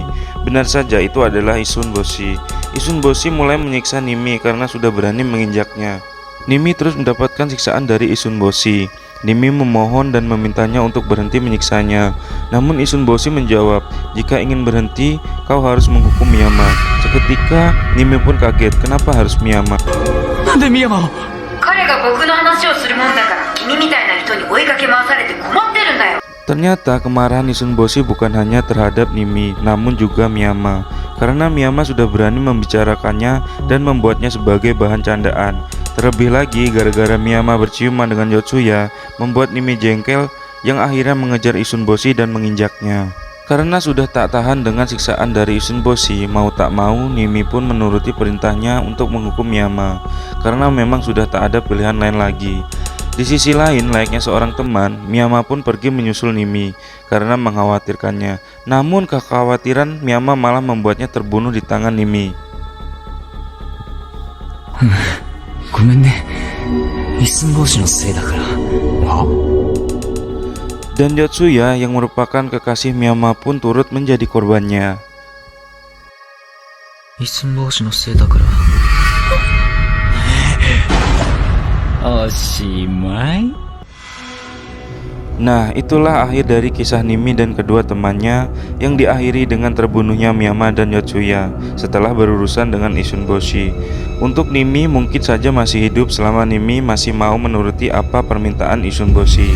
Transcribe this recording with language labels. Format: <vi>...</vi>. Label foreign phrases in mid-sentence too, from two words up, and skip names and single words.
<id>Benar saja itu adalah Isun Boshi. Isun Boshi mulai menyiksa Nimi karena sudah berani menginjaknya. Nimi terus mendapatkan siksaan dari Isun Boshi. Nimi memohon dan memintanya untuk berhenti menyiksanya. Namun Isun Boshi menjawab, jika ingin berhenti, kau harus menghukum Miyama. Seketika, Nimi pun kaget, kenapa harus Miyama?</id> <ja>Nande Miyama? 彼が僕の話をするもんだから君みたいな人に追いかけ回されて困ってるんだよ。</ja> <id>Ternyata kemarahan Isun Boshi bukan hanya terhadap Nimi, namun juga Miyama. Karena Miyama sudah berani membicarakannya dan membuatnya sebagai bahan candaan. Terlebih lagi, gara-gara Miyama berciuman dengan Yotsuya, membuat Nimi jengkel yang akhirnya mengejar Isun Boshi dan menginjaknya. Karena sudah tak tahan dengan siksaan dari Isun Boshi, mau tak mau Nimi pun menuruti perintahnya untuk menghukum Miyama. Karena memang sudah tak ada pilihan lain lagi. Di sisi lain, layaknya seorang teman, Miyama pun pergi menyusul Nimi karena mengkhawatirkannya. Namun kekhawatiran Miyama malah membuatnya terbunuh di tangan Nimi.</id> <ja>ごめんね。一寸法師のせいだから。は?</ja> <id>Dan Yotsuya yang merupakan kekasih Miyama pun turut menjadi korbannya.</id> <ja>一寸法師のせいだから。おしまい?</ja> <id>Nah, itulah akhir dari kisah Nimi dan kedua temannya yang diakhiri dengan terbunuhnya Miyama dan Yotsuya setelah berurusan dengan Isun Boshi. Untuk Nimi mungkin saja masih hidup selama Nimi masih mau menuruti apa permintaan Isun Boshi.</id>